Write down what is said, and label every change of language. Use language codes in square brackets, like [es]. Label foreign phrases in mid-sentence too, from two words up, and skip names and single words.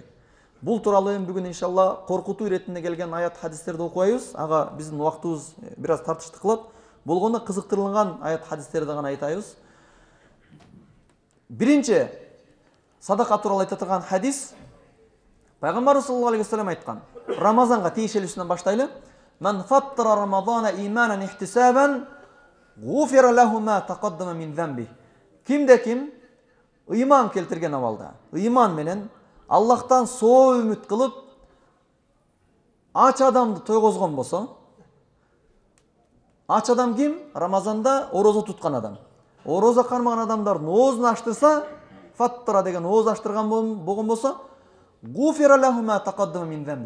[ky] Бул тууралуу эми бүгүн иншалла коркутуу иретинде келген аят хадистерди окуйбуз. Ага биздин убактыбыз бир аз тартыштык кылат. Болгондо кызыктырылган аят хадистерди гана айтайбыз. Биринчи садака тууралуу айта турган хадис Пайгамбар [ar] صلى الله عليه وسلم [ky] айткан. Рамазанга тиешелүүсүнөн баштайлы. [ar] من فطر رمضان إيمانا احتسابا غفر له ما تقدم من ذنبه. [ky] Кимде ким ыйман келтирген абалда, ыйман менен Аллахтан соо үмүт кылып ач адамды тойгозгон болсо, ач адам ким? Рамазанда орозо туткан адам. Орозо кармаган адамдардын оозун аштырса, фаттара деген ооз аштырган болгон болсо, [ar] غفر له ما تقدم من ذنبه.